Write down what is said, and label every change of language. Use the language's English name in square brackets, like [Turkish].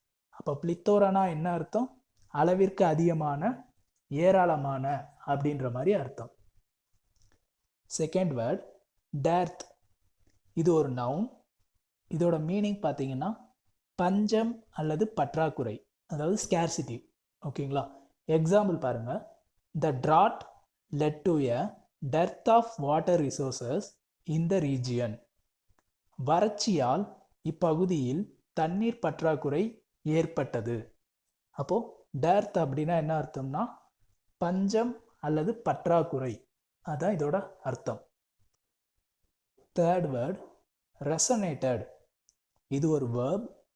[Tamil] அப்போ பிளித்தோரானா என்ன அர்த்தம்? அளவிற்கு அதிகமான, ஏராளமான அப்படின்ற மாதிரி அர்த்தம். [English] Second word dearth. [Tamil] இது ஒரு [English] Noun. [Tamil] இதோட மீனிங் பார்த்தீங்கன்னா பஞ்சம் அல்லது பற்றாக்குறை, அதாவது ஸ்கேர்சிட்டி. ஓகேங்களா? எக்ஸாம்பிள் பாருங்க. [English] The drought led to a dearth of water resources in the region. [Tamil] வறட்சியால் இப்பகுதியில் தண்ணீர் பற்றாக்குறை ஏற்பட்டது. அப்போ டேர்த் அப்படின்னா என்ன அர்த்தம்னா பஞ்சம் அல்லது பற்றாக்குறை, அதான் இதோட அர்த்தம். [English] Third word resonated. [Tamil] இது ஒரு [English] Verb.